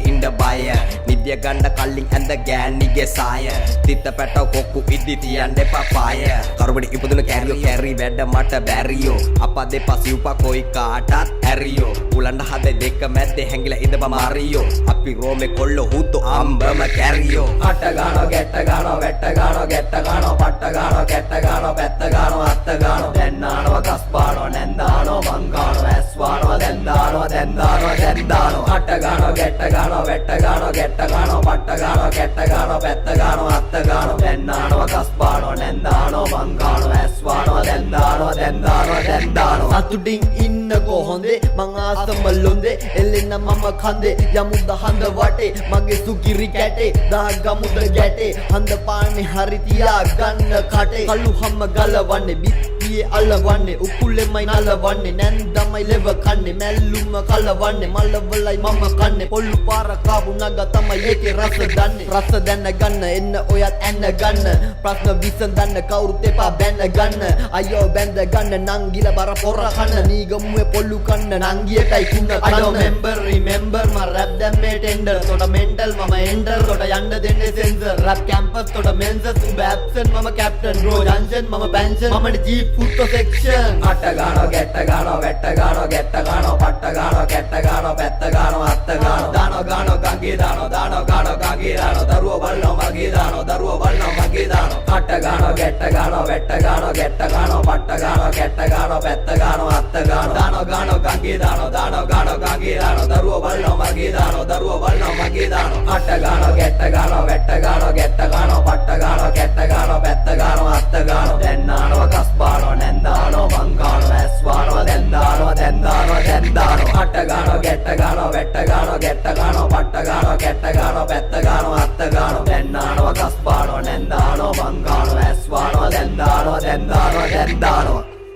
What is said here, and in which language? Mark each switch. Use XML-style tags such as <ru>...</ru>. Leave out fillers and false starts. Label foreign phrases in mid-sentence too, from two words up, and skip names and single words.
<si>ඉන්න බය නිදිය ගන්න කල්ලින් ඇඳ ගෑනිගේ සාය තිත්ත පැටව කොක්කු ඉදි තියන්න එපා පාය කරුබඩි ඉපදුන කැරි වැඩ මට බැරියෝ අපා දෙපා සිව්පා කොයි කාටත් ඇරියෝ උලන්ඩ හදේ දෙක මැද්දේ හැංගිලා ඉඳපා මාරියෝ අපි රෝමේ කොල්ල හුතු අම්බම කැරියෝ අටගානෝ ගැටගානෝ වැටගානෝ ගැටගානෝ පට්ටගානෝ කැටගානෝ පැත්තගානෝ අත්තගානෝ දැන්නානෝ කස්බානෝ නැන්දානෝ මංගානෝ ඇස්වානෝ දැන්දානෝ අටගානෝ ගැටගානෝ වැටගානෝ ගැටගානෝ පට්ටගානෝ කැටගානෝ පැත්තගානෝ අත්තගානෝ දැන්නානෝ කස්බානෝ නැන්දානෝ මංගානෝ ඇස්වානෝ දැන්දානෝ සතුටින් ඉන්නකෝ හොඳේ මං ආසම ලොන්දේ එල්ලෙන්න මම කන්දේ යමුද හඳ වටේ මගේ සුකිරි කැටේ දාගමුද ගැටේ හඳ පාන්නේ හරි තියා ගන්න කටේ කළු හැම ගලවන්නේ බිත්තියේ අලවන්නේ උකුලෙමයි නලවන්නේ නැන්දමයි ලෙව කන්නේ මැල්ලුම කලවන්නේ මලවලයි මම කන්නේ පොල්ලු පාර කාපු නග තමයි ඒකේ රස දන්නේ රස දැන ගන්න එන්න ඔයත් ඇන්න ගන්න ප්‍රශ්න විසඳන්න කවුරුත් එපා බැන්න ගන්න අයියෝ බැඳ ගන්න නංගිල බර පොර කන්න නීගමුවේ පොල්ලු කන්න නංගියටයි කුණ කන්න</si> <en>I don't remember my rap</en> <si>දැම්මේ ටෙන්ඩර් තොට මෙන්ටල් මම එන්ටර් තොට යන්න දෙන්නේ සෙන්සර් රැප් කැම්පස් තොට මෙන්සස් උඹ ඇබ්සන්ට් මම කැප්ටන් රෝ ජන්ෂන් මම පැන්ෂන් මමනේ ජීප් ෆුට්ටෝ සෙක්ෂන් අටගානෝ ගැටගානෝ වැටගානෝ ගැටගානෝ පට්ටගානෝ කැටගානෝ පැත්තගානෝ අත්තගානෝ දානෝ ගානෝ ගංගේ දානෝ ගානෝ ගංගේ දානෝ දරුවෝ බල්නෝ මගේ දානෝ අටගානෝ ගැටගානෝ වැටගානෝ ගැටගානෝ පට්ටගානෝ කැටගානෝ පැත්තගානෝ අත්තගානෝ දානෝ ගානෝ ගංගේ දානෝ ගංගේ දානෝ දරුවෝ බල්නෝ මගේ දානෝ අටගානෝ ගැටගානෝ වැටගානෝ ගැටගානෝ පට්ටගානෝ කැටගානෝ පැත්තගානෝ අත්තගානෝ දැන්නානෝ කස්බානෝ නැන්දානෝ මංගානෝ ඇස්වානෝ දැන්දානෝ අටගානෝ ගැටගානෝ වැටගානෝ ගැටගානෝ පට්ටගානෝ කැටගානෝ පැත්තගානෝ අත්තගානෝ දැන්නානෝ කස්බානෝ නැන්දානෝ මංගානෝ ඇස්වානෝ දැන්දානෝ</si>